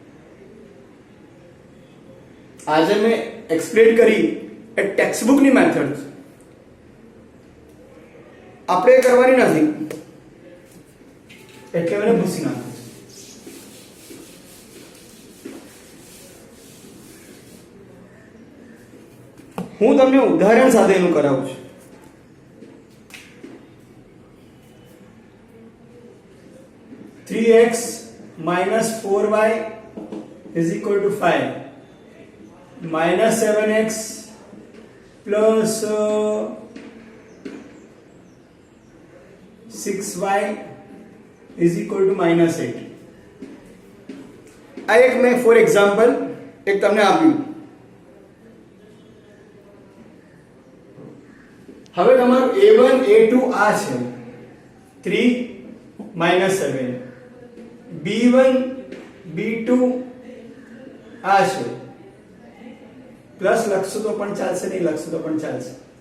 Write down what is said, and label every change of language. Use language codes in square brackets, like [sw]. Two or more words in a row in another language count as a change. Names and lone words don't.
[gu] આજે મેં એક્સપ્લેન કરી એ ટેક્સ્ટબુક ની મેથડ છે, આપણે કરવાની નથી, એટલે મને ભૂસી નાખો. હું તમને ઉદાહરણ સાથે એનું કરાવું છું. [en] (3x - 4y = 5) -7x plus 6y is equal to -8. [gu] આ એક મેં [en] for example [gu] એક તમને આપ્યું. હવે તમારું a1 a2 આ છે 3 -7, b1 b2 આ છે પ્લસ લખશો તો પણ ચાલશે, નહીં લખશો તો પણ ચાલશે.